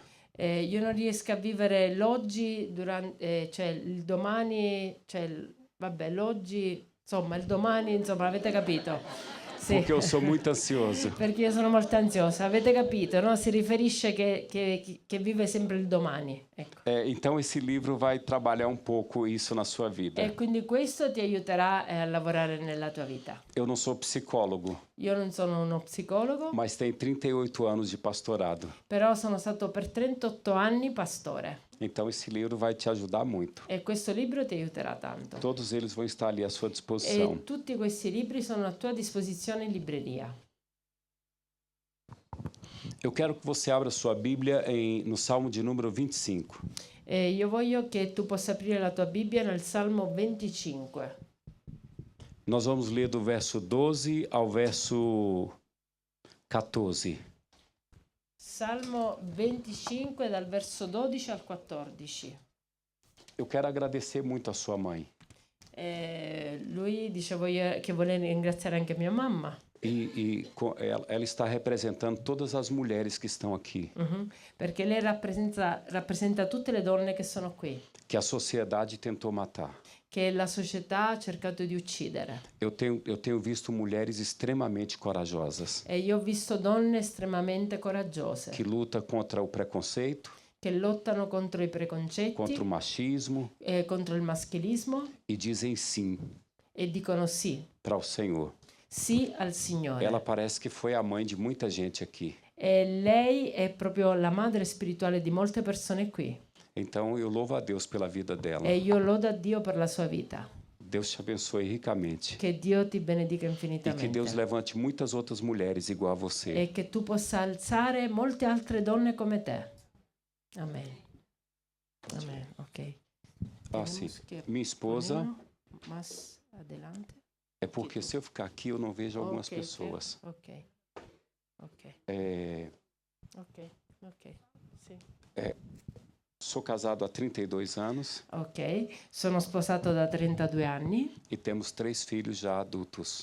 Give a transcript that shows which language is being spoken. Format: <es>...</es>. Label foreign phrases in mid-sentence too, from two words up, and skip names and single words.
<it>Io non riesco a vivere l'oggi, cioè il domani, l'oggi, insomma, il domani, insomma, avete capito? Sì.</it> <pt>Porque eu sou muito ansioso.</pt> <it>Perché io sono molto ansiosa, avete capito, no? Si riferisce che vive sempre il domani, ecco.</it> <pt>Então esse livro vai trabalhar um pouco isso na sua vida.</pt> <it>E quindi questo ti aiuterà a lavorare nella tua vita.</it> <pt>Eu não sou psicólogo,</pt> <it>Io non sono uno psicologo,</it> <pt>mas tenho 38 anos de pastorado.</pt> <it>però sono stato per 38 anni pastore</it> <pt>Então esse livro vai te ajudar muito.</pt> <it>e questo libro ti aiuterà tanto.</it> <pt>Todos eles vão estar ali à sua disposição.</pt> <it>E tutti questi libri sono a tua disposizione in libreria.</it> <pt>Eu quero que você abra sua Bíblia no Salmo de número 25.</pt> <it>E io voglio che tu possa aprire la tua Bibbia nel Salmo 25.</it> <pt>Nós vamos ler do verso 12 ao verso 14.</pt> <it>Salmo 25 dal verso 12 al 14.</it> <pt>Eu quero agradecer muito a sua mãe.</pt> <it>Lui dice che vuole ringraziare anche mia mamma.</it> <pt>Ela está representando todas as mulheres que estão aqui.</pt> <it>Perché lei rappresenta tutte le donne che sono qui,</it> <pt>Que a sociedade tentou matar.</pt> <it>che la società ha cercato di uccidere.</it> <pt>Eu tenho visto mulheres extremamente corajosas.</pt> <it>E io ho visto donne estremamente coraggiose,</it> <pt>Que lutam contra o preconceito,</pt> <it>che lottano contro i preconcetti,</it> <pt>contra o machismo</pt> <it>contro il maschilismo</it> <pt>e dizem sim</pt> <it>e dicono sì,</it> <pt>para o Senhor.</pt> <it>sì al Signore.</it> <pt>Ela parece que foi a mãe de muita gente aqui.</pt> <it>E lei è proprio la madre spirituale di molte persone qui.</it> <pt>Então eu louvo a Deus pela vida dela.</pt> <it>E io lodo a Dio per la sua vita.</it> <pt>Deus te abençoe ricamente.</pt> <it>Che Dio ti benedica E infinitamente.</it> <pt>que Deus levante muitas outras mulheres igual a você.</pt> <it>E che tu possa alzare molte altre donne come te. Amen. Amen. Ok.</it> <pt>Ah, sim.</pt> <es>Tenemos que</es> <pt>Minha esposa,</pt> <es>ponerlo más adelante.</es> <pt>é porque se eu ficar aqui eu não vejo algumas Ok, pessoas. ok, ok, É,</pt> <it>ok, ok, sì.</it> <pt>sou casado há 32 anos</pt> <it>Ok, sono sposato da 32 anni</it> <pt>e temos 3 filhos já adultos.</pt>